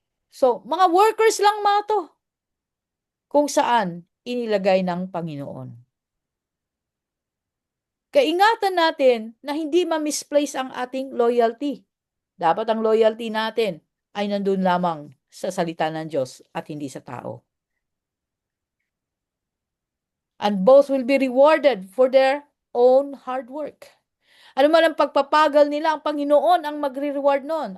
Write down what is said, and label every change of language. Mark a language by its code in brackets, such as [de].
[tl] So, mga workers lang mga to. Kung saan inilagay ng Panginoon. Kaingatan natin na hindi ma-misplace ang ating loyalty. Dapat ang loyalty natin ay nandun lamang sa salita ng Diyos at hindi sa tao. [en] And both will be rewarded for their own hard work. [tl] Ano man ang pagpapagal nila, ang Panginoon ang magre-reward nun.